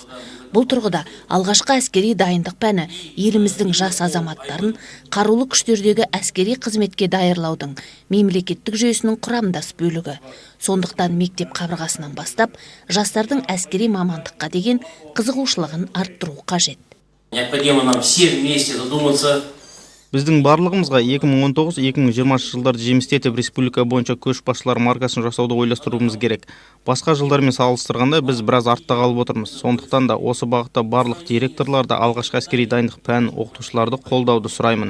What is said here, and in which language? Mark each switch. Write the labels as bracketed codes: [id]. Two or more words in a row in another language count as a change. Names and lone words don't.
[kk] Бұл тұрғыда алғашқы әскери дайындық пәні еліміздің жас азаматтарын қарулы күштердегі әскери қызметке даярлаудың мемлекеттік жүйесінің құрамдас бөлігі. Сондықтан мектеп қабырғасынан бастап жастардың әскери мамандыққа деген қызығушылығын арттыру қажет. [ru] Необходимо нам все вместе задуматься. [kk] Біздің барлығымызға 2019-2020 жылдарды жемісті етіп республика бойынша көшбасшылар маркасын жасауды ойластыруымыз керек. Басқа жылдармен салыстырғанда біз біраз артта қалып отырмыз. Сондықтан да осы бағытта барлық директорларды алғашқы әскери дайындық пәнін оқытушыларды қолдауды сұраймын.